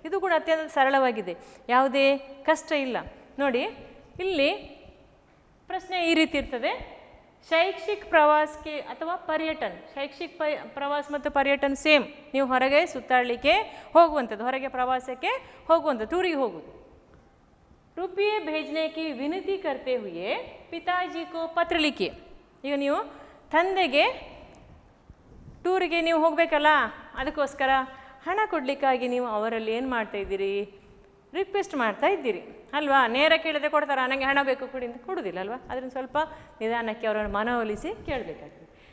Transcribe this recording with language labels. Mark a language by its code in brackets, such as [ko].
[kn] ಇದು ಕೂಡ ಅತ್ಯಂತ ಸರಳವಾಗಿದೆ, ಯಾವುದೇ ಕಷ್ಟ ಇಲ್ಲ. ನೋಡಿ, ಇಲ್ಲಿ ಪ್ರಶ್ನೆ ಈ ರೀತಿ ಇರ್ತದೆ, ಶೈಕ್ಷಿಕ ಪ್ರವಾಸಕ್ಕೆ ಅಥವಾ ಪರ್ಯಟನ, ಶೈಕ್ಷಿಕ ಪ್ರವಾಸ ಮತ್ತು ಪರ್ಯಟನ ಸೇಮ್. ನೀವು ಹೊರಗೆ ಸುತ್ತಾಡಲಿಕ್ಕೆ ಹೋಗುವಂಥದ್ದು, ಹೊರಗೆ ಪ್ರವಾಸಕ್ಕೆ ಹೋಗುವಂಥದ್ದು, ಟೂರಿಗೆ ಹೋಗುವುದು. [hi] रुपये भेजने की विनती करते हुए पिताजी को पत्र लिखिए. [kn] ಈಗ ನೀವು ತಂದೆಗೆ ಟೂರಿಗೆ ನೀವು ಹೋಗಬೇಕಲ್ಲ, ಅದಕ್ಕೋಸ್ಕರ ಹಣ ಕೊಡಲಿಕ್ಕಾಗಿ ನೀವು ಅವರಲ್ಲಿ ಏನು ಮಾಡ್ತಾ ಇದ್ದೀರಿ, ರಿಕ್ವೆಸ್ಟ್ ಮಾಡ್ತಾ ಇದ್ದೀರಿ ಅಲ್ವಾ? ನೇರ ಕೇಳಿದ್ರೆ ಕೊಡ್ತಾರಾ, ನನಗೆ ಹಣ ಬೇಕು ಕೊಡಿ ಅಂತ ಕೊಡೋದಿಲ್ಲ ಅಲ್ವಾ? ಅದನ್ನು ಸ್ವಲ್ಪ ನಿಧಾನಕ್ಕೆ ಅವರನ್ನು ಮನವೊಲಿಸಿ ಕೇಳಬೇಕಾಗ್ತದೆ.